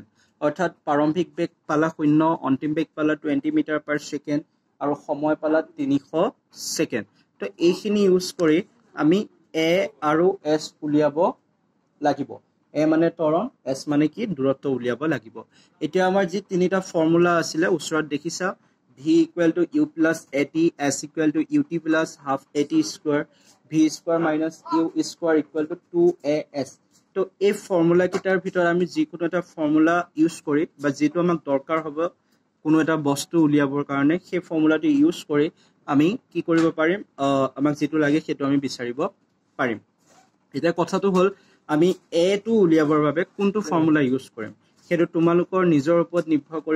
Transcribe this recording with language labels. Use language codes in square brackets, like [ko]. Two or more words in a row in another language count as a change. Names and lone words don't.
[as] অৰ্থাৎ প্ৰাৰম্ভিক বেগ পালা 0, অন্তিম বেগ পালা 20 [en] meter per second, [as] আৰু সময় পালা 300 ছেকেণ্ড। তো এইখিনি ইউজ কৰি আমি এ আৰু এছ উলিয়াব লাগিব। এ মানে ত্বৰণ, এছ মানে কি দূৰত্ব উলিয়াব লাগিব। এতিয়া আমাৰ যি তিনিটা ফৰ্মুলা আছিলে ওচৰত দেখিছা, v = u + at, s = ut + ½ at², v² - u² = 2as। তো এই ফৰ্মুলা কেইটাৰ ভিতৰত আমি যিকোনো এটা ফৰ্মুলা ইউজ কৰি বা যিটো আমাক দৰকাৰ হ'ব কোনো এটা বস্তু উলিয়াবৰ কাৰণে, সেই ফৰ্মুলাটো ইউজ কৰি আমি কি কৰিব পাৰিম, আমাক যিটো লাগে সেইটো আমি বিচাৰিব পাৰিম। এতিয়া কথাটো হ'ল আমি এটো উলিয়াবৰ বাবে কোনটো ফৰ্মুলা ইউজ কৰিম সেইটো তোমালোকৰ নিজৰ ওপৰত নিৰ্ভৰ কৰিব।